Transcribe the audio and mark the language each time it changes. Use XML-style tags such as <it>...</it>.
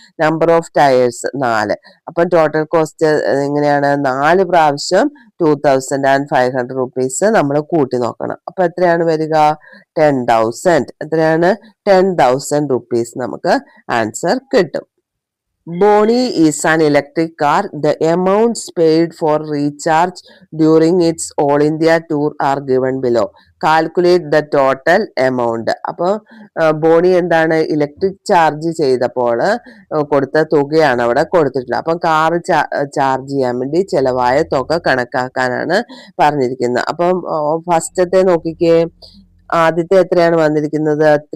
<en>number of tyres</en> <ml>4. അപ്പൊ total cost എങ്ങനെയാണ്? 4 പ്രാവശ്യം 2,500 rupees നമ്മൾ കൂട്ടി നോക്കണം. അപ്പൊ എത്രയാണ് വരിക? 10,000. എത്രയാണ്? 10,000 rupees നമുക്ക് ആൻസർ കിട്ടും.</ml> <en>Boni is an electric car. The amounts paid for recharge during its All India tour are given below. Calculate the total amount.</en> <ml>അപ്പോൾ ബോണി എന്താണ് ഇലക്ട്രിക് ചാർജ് ചെയ്തപ്പോൾ കൊടുത്ത തുകയാണ് അവിടെ കൊടുത്തിട്ടുള്ളത്. അപ്പം കാർ ചാർജ് ചെയ്യാൻ വേണ്ടി ചെലവായ തുക കണക്കാക്കാനാണ് പറഞ്ഞിരിക്കുന്നത്. അപ്പം ഫസ്റ്റത്തെ നോക്കിക്കേ, ആദ്യത്തെ എത്രയാണ് വന്നിരിക്കുന്നത്?</ml>